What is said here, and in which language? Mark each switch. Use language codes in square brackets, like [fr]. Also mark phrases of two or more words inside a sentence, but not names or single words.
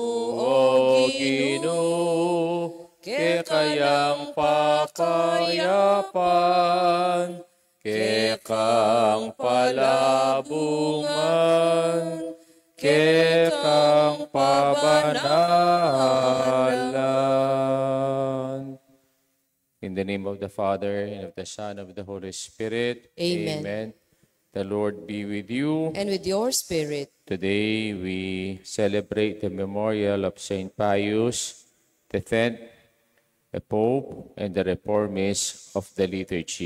[pam] o Ginoo, kekayang pakayapan, kekang palabungan, kekang pabanalan. [en] In the name of the Father, and of the Son, and of the Holy Spirit. Amen. The Lord be with you. And with your spirit. Today we celebrate the memorial of Saint Pius X, the Pope, and the reformists of the liturgy.